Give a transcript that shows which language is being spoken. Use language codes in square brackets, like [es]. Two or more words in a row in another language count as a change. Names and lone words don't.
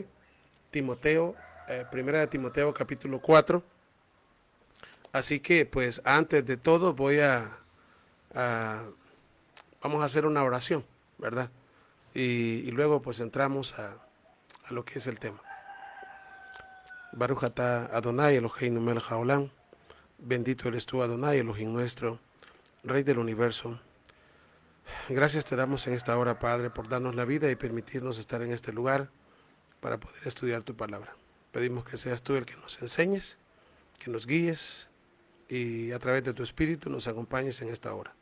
[es] Timoteo, primera de Timoteo, capítulo 4. Así que, pues, antes de todo vamos a hacer una oración, ¿verdad? Y luego, pues, entramos a lo que es el tema. [he] ברוך אתה אדוני אלוהינו מלך העולם. [es] Bendito eres tú, Adonai, Elohim nuestro, Rey del universo. Gracias te damos en esta hora, Padre, por darnos la vida y permitirnos estar en este lugar para poder estudiar tu palabra. Pedimos que seas tú el que nos enseñes, que nos guíes y a través de tu Espíritu nos acompañes en esta hora.